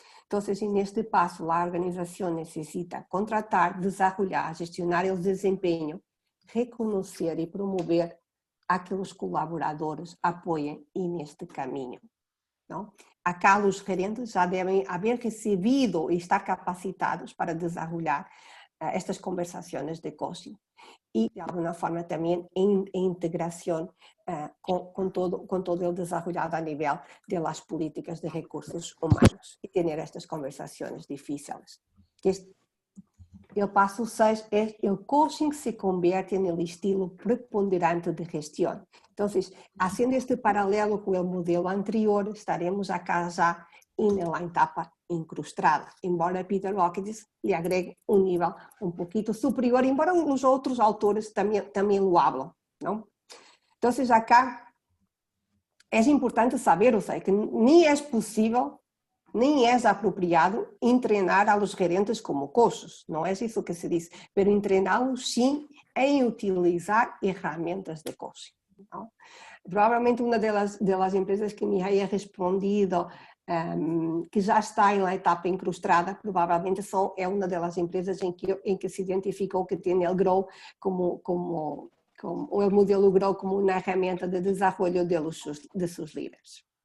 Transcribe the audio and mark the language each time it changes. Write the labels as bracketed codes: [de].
[pt] Então, neste passo, a organização necessita contratar, desenvolver, gestionar o desempenho, reconhecer e promover a que os colaboradores apoiem neste caminho. Não? Acá, os gerentes já devem haver recebido e estar capacitados para desenvolver estas conversações de coaching. [es] Y de alguna forma también en integración con todo el desarrollo a nivel de las políticas de recursos humanos y tener estas conversaciones difíciles. El paso 6 es el coaching se convierte en el estilo preponderante de gestión. Entonces, haciendo este paralelo con el modelo anterior, estaremos acá ya en la etapa incrustada, embora Peter Hawkins le agregue un nivel un poquito superior, embora los otros autores también lo hablan, ¿no? Entonces acá es importante saber, o sea, que ni es posible, ni es apropiado entrenar a los gerentes como coaches, no es eso que se dice, pero entrenarlos sí en utilizar herramientas de coaching, ¿no? Probablemente una de las empresas que me haya respondido [pt] que já está na etapa incrustada, provavelmente é uma das empresas em que se identificou que tem o Grow como o modelo Grow como uma ferramenta de desenvolvimento de seus líderes.